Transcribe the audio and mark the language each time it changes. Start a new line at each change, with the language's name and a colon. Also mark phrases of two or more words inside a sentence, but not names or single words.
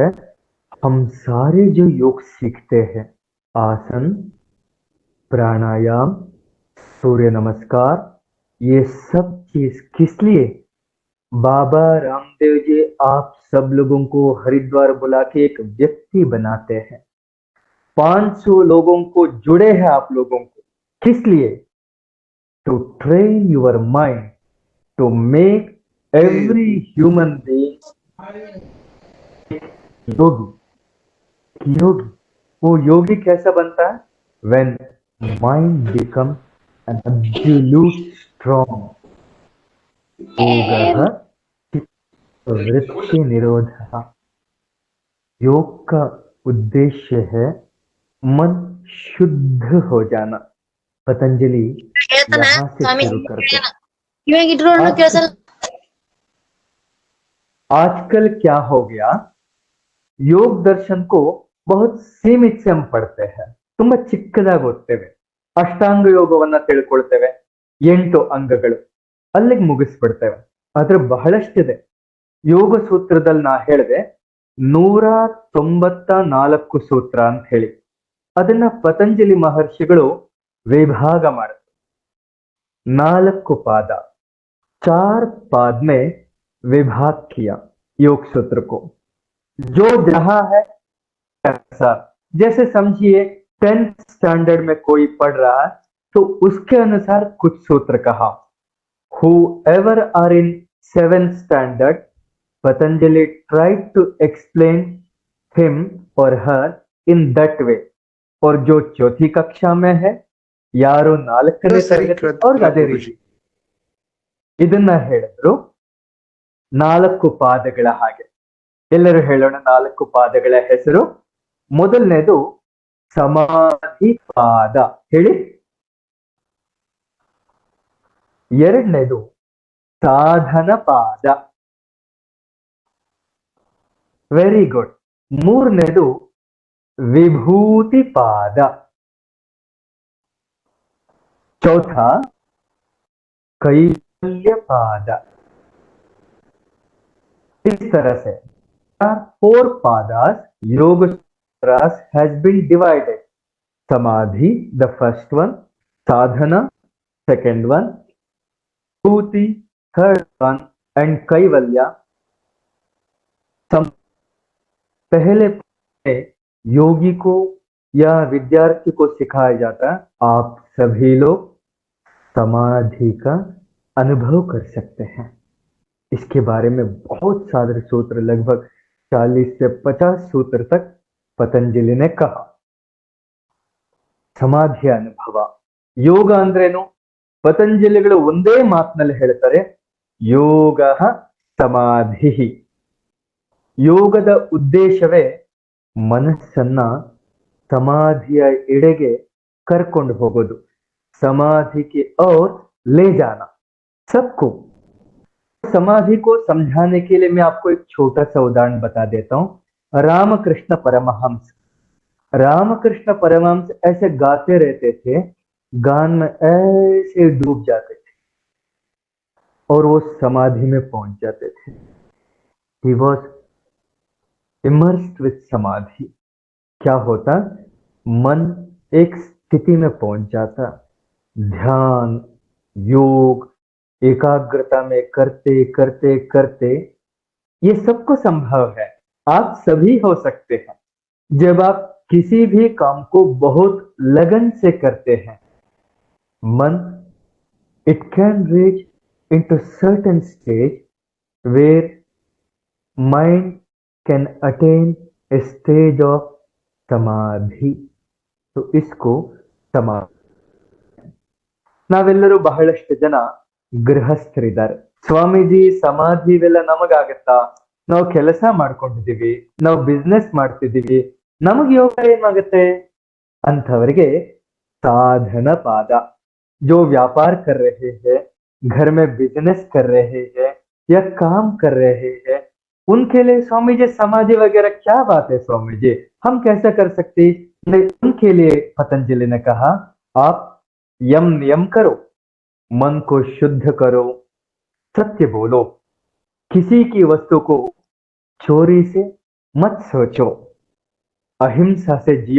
Hindi: हम सारे जो योग सीखते हैं, आसन, प्राणायाम, सूर्य नमस्कार, ये सब चीज किस लिए, बाबा रामदेव जी आप सब लोगों को हरिद्वार बुला के एक व्यक्ति बनाते हैं। 500 लोगों को जुड़े हैं आप लोगों को, किस लिए?
English: to train your mind to make every human being yogi.
Hindi: योगी, वो योगी कैसा बनता है?
English: when mind become an absolute strong.
Sanskrit: योगः वृत्ति निरोधः।
Hindi: योग का उद्देश्य है मन शुद्ध हो जाना। पतंजलि यहाँ से शुरू करते हैं। आज आजकल क्या हो गया, योग दर्शन को बहुत ಸೀಮಿತ से हम पढ़ते हैं,
Kannada: ತುಂಬಾ ಚಿಕ್ಕದಾಗಿ ಓದ್ತೇವೆ। ಅಷ್ಟಾಂಗ ಯೋಗವನ್ನ ತಿಳ್ಕೊಳ್ತೇವೆ, 8 ಅಂಗಗಳು, ಅಲ್ಲಿಗೆ ಮುಗಿಸ್ಬಿಡ್ತೇವೆ। ಆದ್ರೆ ಬಹಳಷ್ಟಿದೆ ಯೋಗ ಸೂತ್ರದಲ್ಲಿ। ನಾ ಹೇಳಿದೆ 194 ಸೂತ್ರ ಅಂತ ಹೇಳಿ, ಅದನ್ನ ಪತಂಜಲಿ ಮಹರ್ಷಿಗಳು ವಿಭಾಗ ಮಾಡುತ್ತೆ।
Hindi: 4 पाद, 4 पाद में विभाग किया योग सूत्र को। जो जहां है ऐसा, जैसे समझिए 10th स्टैंडर्ड में कोई पढ़ रहा है तो उसके अनुसार कुछ सूत्र कहा।
English: Whoever are in 7th standard, Patanjali tried to explain him or her in that way.
Hindi: और जो चौथी कक्षा में है,
Kannada: ಯಾರು 4ನೇ ತರಗತಿ ಅವ್ರಿಗೆ ಅದೇ ರೀತಿ ಇದನ್ನ ಹೇಳಿದ್ರು। 4 ಪಾದಗಳ ಹಾಗೆ ಎಲ್ಲರೂ ಹೇಳೋಣ। 4 ಪಾದಗಳ ಹೆಸರು, ಮೊದಲನೇದು ಸಮಾಧಿ ಪಾದ, ಹೇಳಿ। ಎರಡನೇದು ಸಾಧನ ಪಾದ,
English: very good.
Kannada: ಮೂರನೇದು ವಿಭೂತಿ
Hindi: पाद, चौथा कैवल्य पाद। इस तरह से 4 पादास योग सूत्रास
English: has been divided. Samadhi, the first one; sadhana, second one; vibhuti, third one; and kaivalya।
Hindi: पहले योगी को या विद्यार्थी को सिखाया जाता है, आप सभी लोग समाधि का अनुभव कर सकते हैं। इसके बारे में बहुत सारे सूत्र, लगभग 40 से 50 सूत्र तक पतंजलि ने कहा।
Kannada: ಸಮಾಧಿಯ ಅನುಭವ, ಯೋಗ ಅಂದ್ರೇನು? ಪತಂಜಲಿಗಳು ಒಂದೇ ಮಾತಿನಲ್ಲಿ ಹೇಳ್ತಾರೆ, ಯೋಗ ಸಮಾಧಿ। ಯೋಗದ ಉದ್ದೇಶವೇ ಮನಸ್ಸನ್ನ ಸಮಾಧಿಯ ಎಡೆಗೆ ಕರ್ಕೊಂಡು ಹೋಗೋದು,
Hindi: समाधि की ओर ले जाना सबको। समाधि को समझाने के लिए मैं आपको एक छोटा सा उदाहरण बता देता हूं। रामकृष्ण परमहंस, रामकृष्ण परमहंस ऐसे गाते रहते थे, गान में ऐसे डूब जाते थे और वो समाधि में पहुंच जाते थे।
English: He was immersed with समाधि।
Hindi: क्या होता? मन एक स्थिति में पहुंच जाता, ध्यान, योग, एकाग्रता में करते करते करते ये सबको संभव है, आप सभी हो सकते हैं। जब आप किसी भी काम को बहुत लगन से करते हैं, मन
English: it can reach into certain stage where mind can attain a stage of samadhi।
Hindi: तो इसको समाधि।
Kannada: ನಾವೆಲ್ಲರೂ ಬಹಳಷ್ಟು ಜನ ಗೃಹಸ್ಥರಿದ್ದಾರೆ। ಸ್ವಾಮೀಜಿ ಸಮಾಧಿ ಇವೆಲ್ಲ ನಮಗಾಗತ್ತಾ? ನಾವು ಕೆಲಸ ಮಾಡ್ಕೊಂಡಿದೀವಿ, ನಾವು ಬಿಸ್ನೆಸ್ ಮಾಡ್ತಿದೀವಿ, ನಮಗೆ ಯೋಗ ಏನಾಗುತ್ತೆ?
Hindi: ಅಂಥವರಿಗೆ साधन पाद। जो व्यापार कर रहे हैं, घर में बिजनेस कर रहे हैं या काम कर रहे हैं, उनके लिए स्वामी जी समाधि वगैरह क्या बात है स्वामी जी, हम कैसा कर सकते? नहीं, उनके लिए पतंजलि ने कहा, आप यम नियम करो, मन को शुद्ध करो, सत्य बोलो, किसी की वस्तु को चोरी से मत सोचो, अहिंसा से जियो।